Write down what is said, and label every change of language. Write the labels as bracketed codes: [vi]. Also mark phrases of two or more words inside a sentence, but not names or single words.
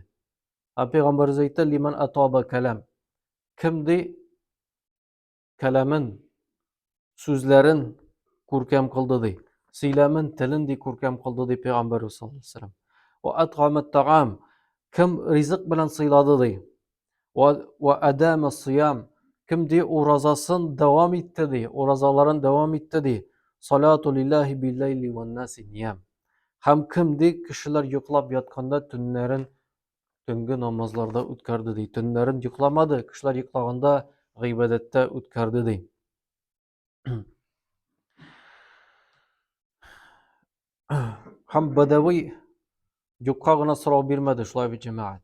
[tt] Пәйгамбәрбез әйтте: [ar] "لمن أطاب الكلام." [tt] Кем ди каламын, сүзләрен күркәм кылды ди. Сөйләмен, телен ди күркәм кылды ди Пәйгамбәрбез [ar] صلى الله عليه وسلم. وأطعم الطعام. [tt] Кем ризык белән сыйлады ди. [ar] وأدام الصيام. [tt] Кем ди уразасын дәвам итте ди, уразаларын дәвам итте ди. [ar] صلاة لله بالليل والناس نيام. [tt] Һәм кем ди кешеләр йоклап ятканда төннәрен төнге намазларда үткәрде ди. Төннәрен йокламады, кешеләр йоклаганда гыйбадәттә үткәрде ди. Һәм Бадавый юкка гына сорау бирмәде, шулай бит җәмәгать.